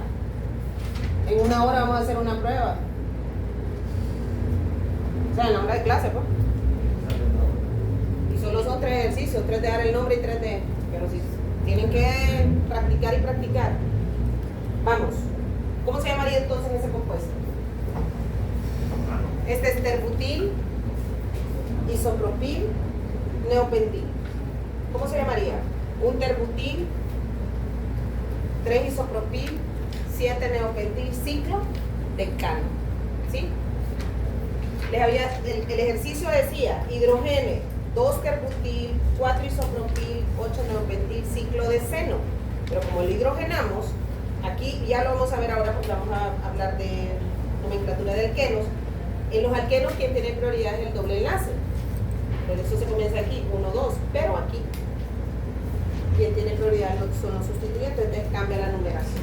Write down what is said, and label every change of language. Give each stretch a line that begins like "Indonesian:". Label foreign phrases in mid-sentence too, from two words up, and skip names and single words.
Spanish: En 1 hora vamos a hacer una prueba. O sea, en la hora de clase, pues. Y solo son 3 ejercicios, 3 de dar el nombre y 3 de... Pero sí, tienen que practicar y practicar. Vamos. ¿Cómo se llamaría entonces ese compuesto? Este es terbutil, isopropil, neopentil. ¿Cómo se llamaría? Un terbutil, 3 isopropil, 7 neopentil, ciclo decano. ¿Sí? El ejercicio decía hidrogene, 2 terbutil, 4 isopropil, 8 neopentil, ciclo de seno. Pero como lo hidrogenamos, aquí ya lo vamos a ver ahora porque vamos a hablar de nomenclatura de alquenos. En los alquenos quien tiene prioridad es el doble enlace. Por eso se comienza aquí, 1, 2. Pero aquí quien tiene prioridad son los sustituyentes, entonces cambia la numeración.